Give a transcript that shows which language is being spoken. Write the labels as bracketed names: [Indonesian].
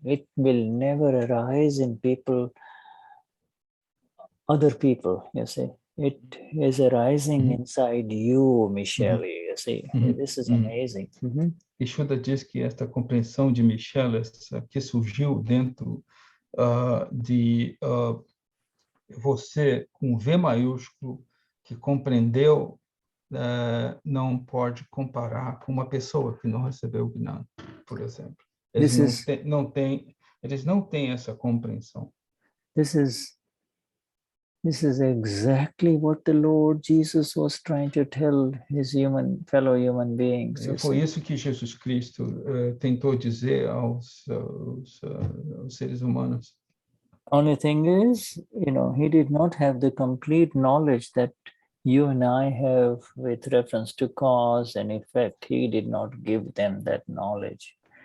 [English] It will never arise in other people, you see. It is arising inside you, Michelle, you see. This is amazing. [Portuguese] E Shuddha diz que esta compreensão de Michelle, que surgiu dentro de você, com V maiúsculo, que compreendeu, não pode comparar com uma pessoa que não recebeu o Gnan, por exemplo. Eles não têm essa compreensão. [English] This is exactly what the Lord Jesus was trying to tell his fellow human beings. [Portuguese] Foi isso que Jesus Cristo tentou dizer aos seres humanos. [English] Only thing is, he did not have the complete knowledge that you and I have with reference to cause and effect. He did not give them that knowledge.